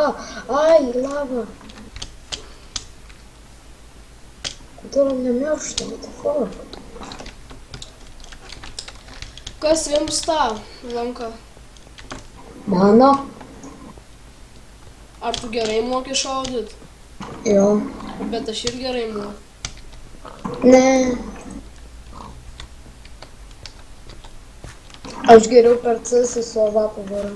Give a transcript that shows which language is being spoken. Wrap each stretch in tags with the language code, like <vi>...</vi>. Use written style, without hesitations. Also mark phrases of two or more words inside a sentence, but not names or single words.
<lt>Ai, lava. Kodėl nemiršta?</lt> <en>What the fuck?</en> <lt>Kas jums tą lanką? Mano? Ar tu gerai moki šaudyt? Jo. Bet aš ir gerai moku. Ne. Aš geriau per CS su avapu varau.</lt>